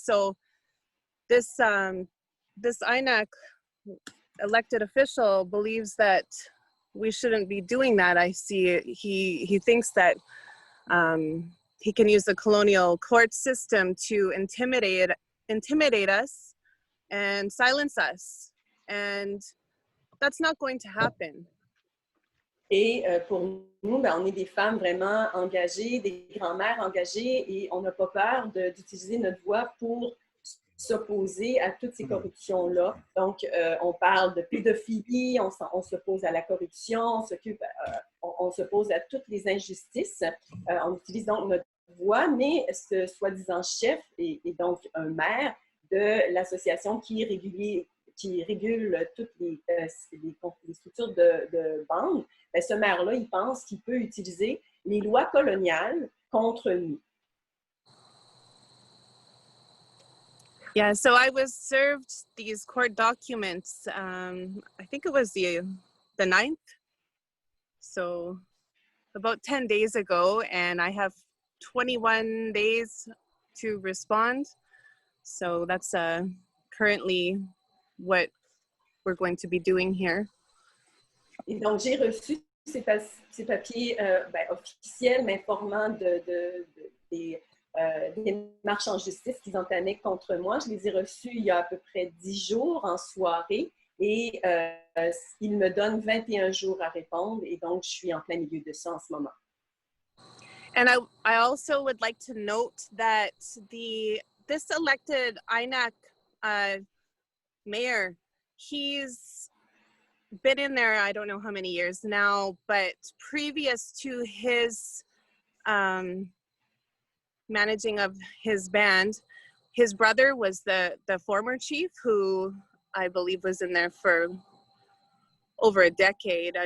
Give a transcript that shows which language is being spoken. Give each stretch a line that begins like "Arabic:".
English: So this INAC elected official believes that we shouldn't be doing that. I see he thinks that he can use the colonial court system to intimidate us and silence us, and that's not going to happen.
French: Et pour nous, on est des femmes vraiment engagées, des grand-mères engagées, et on n'a pas peur d'utiliser notre voix pour s'opposer à toutes ces corruptions-là. Donc, on parle de pédophilie, on s'oppose à la corruption, on s'oppose à toutes les injustices. On utilise donc notre voix, mais ce soi-disant chef est donc un maire de l'association qui régule toutes les structures de bandes. Bien, ce maire-là, il pense qu'il peut utiliser les lois coloniales contre nous.
English: Yeah, so I was served these court documents, I think it was the 9th, so about 10 days ago, and I have 21 days to respond. So that's currently what we're going to be doing here.
French: Et donc, j'ai reçu ces papiers officiels m'informant des démarches en justice qu'ils entamaient contre moi. Je les ai reçus il y a à peu près 10 jours en soirée et ils me donnent 21 jours à répondre et donc je suis en plein milieu de ça en ce moment.
English: And I also would like to note that this elected INAC mayor, he's been in there, I don't know how many years now, but previous to his managing of his band, his brother was the former chief, who I believe was in there for over a decade.